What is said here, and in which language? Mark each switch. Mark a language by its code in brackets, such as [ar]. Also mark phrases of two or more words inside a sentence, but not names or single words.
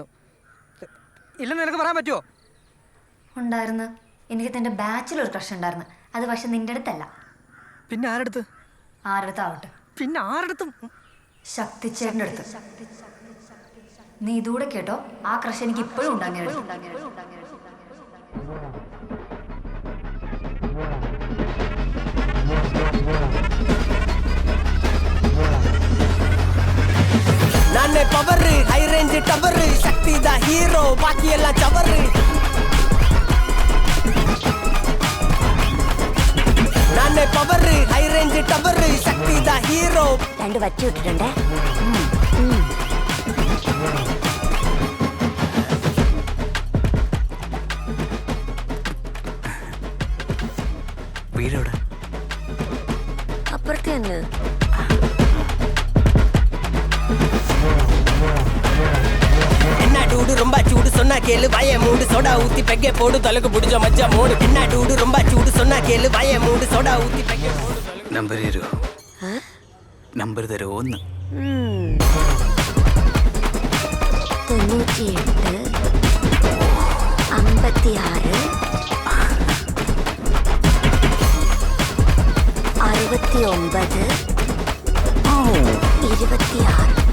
[ml] ഇല്ലെന്ന് നിനക്ക് പറയാൻ പറ്റുമോ? ഉണ്ടായിരുന്നു. എനിക്ക് എൻ്റെ ബാച്ചിലൊരു ക്രഷ് ഉണ്ടായിരുന്നു. അത് പക്ഷെ നിന്റെ അടുത്തല്ല. പിന്നെ ആരടുത്ത്? ആരടുത്താവട്ടെ. പിന്നെ ആരടുത്തും? ശക്തിച്ചേട്ടൻ്റെ അടുത്ത്. നീ ഇതുകൂടെ കേട്ടോ, ആ ക്രഷ് എനിക്ക് ഇപ്പോഴും ഉണ്ട്. അങ്ങനെ [tcy] ನಾನೇ [en] power high range tower [tcy] ಶಕ್ತಿದ ಹೀರೋ ಬಾಕಿ ಎಲ್ಲ ಚವರ್ ನಾನೇ [en] power high range tower [tcy] ಶಕ್ತಿದ ಹೀರೋ. [ml] രണ്ട് വറ്റി വിട്ടിട്ടുണ്ടേ. വീടോടെ അപ്പുറത്തെ തന്നെ. [ta] என்ன டூடு ரொம்ப சூடு சொன்னா கேளு வய மூடு சோடா ஊத்தி பெக்கே போடு தொலைக்கு புடிச்ச மச்சா மூடு. என்ன டூடு ரொம்ப சூடு சொன்னா கேளு வய மூடு சோடா ஊத்தி பெக்கே போடு. [ml] നമ്പർ തരുമോ? നമ്പർ തരുമോ? 98 56 69 26.